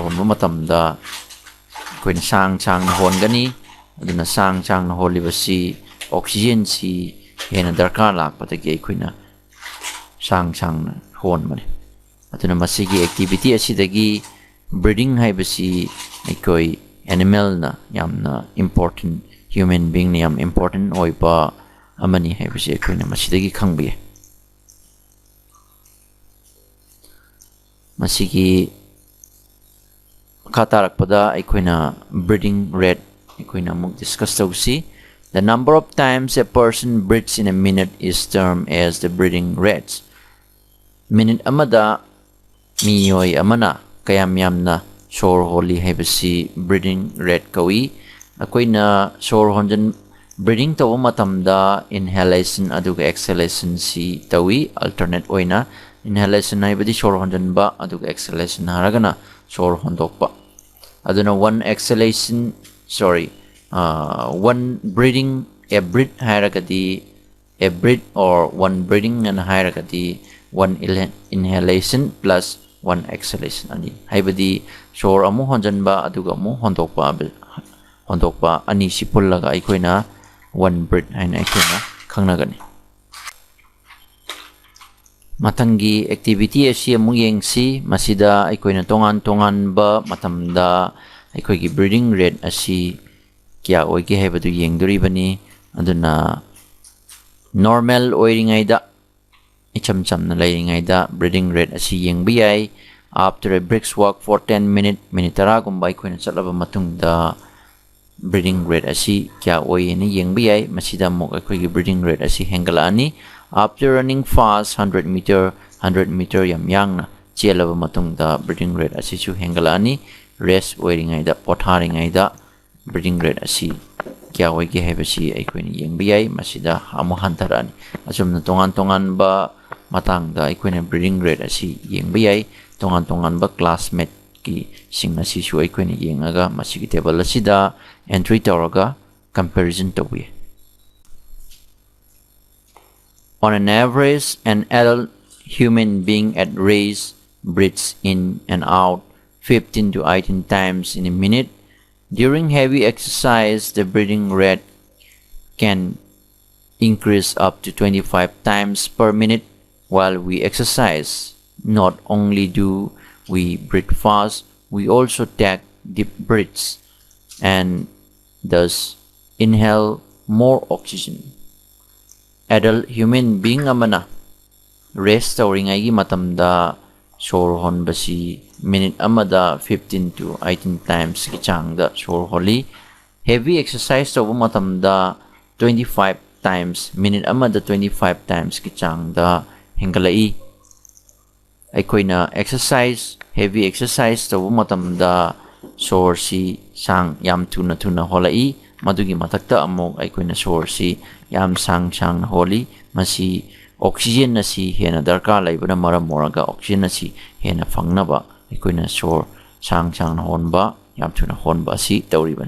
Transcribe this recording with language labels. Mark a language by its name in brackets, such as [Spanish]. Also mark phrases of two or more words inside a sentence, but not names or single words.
[Manipuri] honba matamda aikoina sang hongani aduna sang na holibasi oxygen si hena darkar lakpatagi aikoina sang honmani aduna masigi activity asidagi breathing haibasi aikoi animal na yamna important [English] human being [Manipuri] na yam important oiba amani haibasi aikoina masidagi khangbi masigi khatarakpada aikoina [English] breathing rate [Manipuri] aikoina muk discuss tawsi. [English] The number of times a person breathes in a minute is termed as the breathing rate. [Manipuri] Minute amada miyoi amana kayam yamna sor holi haibasi [English] breathing rate [Manipuri] kawi akoina sor honjan breathing tawa matamda inhalation aduga exhalation si tawi alternate oina inhalation haibadi sor honjan ba aduga exhalation haragana sor hondokpa aduna [English] one breathing a breath [Manipuri] hairagadi [English] a breath or one breathing and [Manipuri] hairagadi [English] one inhalation plus one exhalation [Manipuri] ani haibadi sor amu honjanba aduga amu hondokpa ani sipullaga aikoina [English] one breath [Manipuri] haina aikoina khangnagani. Matangi activity asi amu yengsi masida aikoina tongan ba matamda aikoigi [English] breathing rate [Manipuri] asi kya oige haibadu yengduribani aduna normal oiringaida icham chamna lairingaida [English] breathing rate [Manipuri] asi yengbiyai [English] after a brisk walk for 10 minute [Manipuri] tara gumba aikoina chatlaba matungda [English] breathing rate [Manipuri] asi kya oine yengbiyai masida mok aikoigi [English] breathing rate [Manipuri] asi hengalani [English] after running fast 100 meter [Manipuri] yam yangna chelaba matungda [English] breathing rate [Manipuri] asi chu hengalani rest oiringaida potharingaida [English] breathing rate [Manipuri] asi kya oige haibasi aikoina yengba yai masida amu hantarani asumna tongan ba matang da aikoina [English] breathing rate [Manipuri] asi yengba yai tongan ba classmate ki sing asi su aikoina yengaga masigi table asida entry tawraga comparison tawbi. [English] On an average, an adult human being at rest breathes in and out 15 to 18 times in a minute. During heavy exercise, the breathing rate can increase up to 25 times per minute while we exercise. Not only do we breathe fast, we also take deep breaths and thus inhale more oxygen. Adult human being [Manipuri] amana rest tawringai matamda sor honbasi minute amada [English] 15 to 18 times [Manipuri] ki changda sor holi. [English] Heavy exercise [Manipuri] tawu matamda 25 times minute amada 25 times ki changda hengalai. Aikoina [English] exercise heavy exercise [Manipuri] tawu matamda sor si sang yam tuna holai madugi matakta amok aikoina sor si yam sang holi masi oxygen nasi hena darkar laibana maram moraga oxygen nasi hena fangnaba aikoina sor sang honba yam tuna honba si tawriban.